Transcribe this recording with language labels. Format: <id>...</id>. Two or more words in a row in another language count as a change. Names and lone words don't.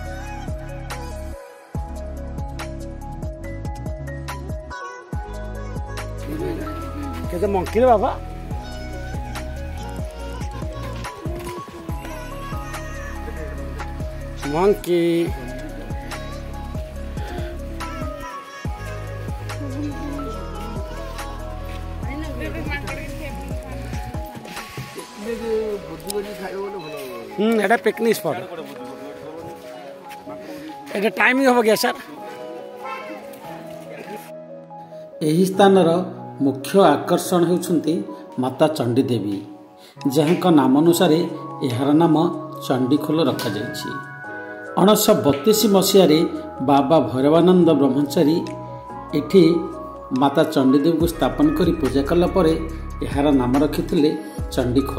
<or>କେତେ ମଙ୍କି ରେ ବାବା</or> <bn>ମଙ୍କି এটা</bn> <en>picnic spot</en> <bn>এটা টাইমিং হব কি স্যার</bn> <or>ଏହି ସ୍ଥାନର ମୁଖ୍ୟ ଆକର୍ଷଣ ହେଉଛନ୍ତି ମାତା ଚଣ୍ଡୀ ଦେବୀ, ଯାହାଙ୍କ ନାମ ଅନୁସାରେ ଏହାର ନାମ ଚଣ୍ଡୀଖୋଲ ରଖାଯାଇଛି। 1932 ମସିହାରେ ବାବା ଭୈରବାନନ୍ଦ ବ୍ରହ୍ମଚାରୀ ଏଠି ମାତା ଚଣ୍ଡୀ ଦେବୀଙ୍କୁ ସ୍ଥାପନ କରି ପୂଜା କଲା ପରେ ଏହାର ନାମ ରଖିଥିଲେ ଚଣ୍ଡୀଖୋଲ।</or>